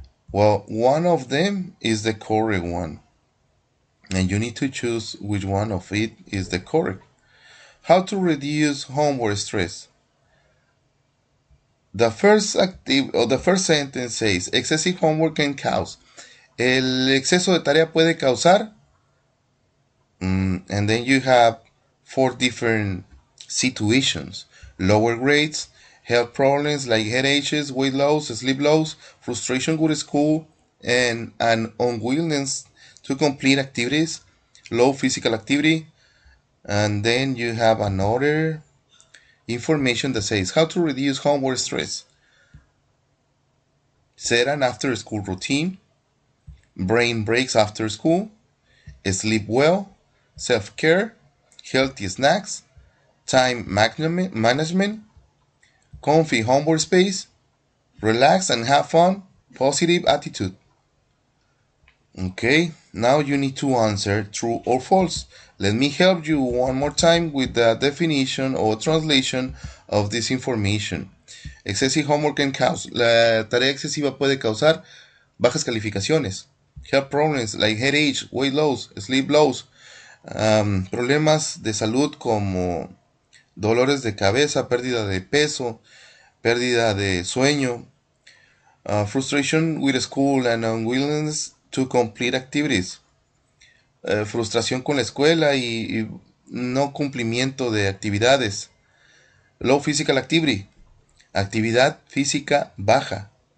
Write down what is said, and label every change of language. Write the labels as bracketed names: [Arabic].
[English] Well, one of them is the correct one. And you need to choose which one of it is the correct. How to reduce homework stress? the first sentence says, excessive homework can cause. [Spanish] El exceso de tarea puede causar. [English] And then you have 4 different situations: lower grades, health problems like headaches, weight loss, sleep loss, frustration with school, and an unwillingness to complete activities, low physical activity. And then you have another information that says how to reduce homework stress: set an after school routine, brain breaks after school, sleep well, self-care, healthy snacks, time management, comfy homework space, relax and have fun, positive attitude. Okay, now you need to answer true or false. Let me help you one more time with the definition or translation of this information. Excessive homework can cause. [Spanish] La tarea excesiva puede causar bajas calificaciones. [English] Health problems like headache, weight loss, sleep loss. [Spanish] Problemas de salud como dolores de cabeza, pérdida de peso, pérdida de sueño, [English] frustration with school and unwillingness to complete activities, [Spanish] frustración con la escuela y no cumplimiento de actividades, [English] low physical activity, [Spanish] actividad física baja.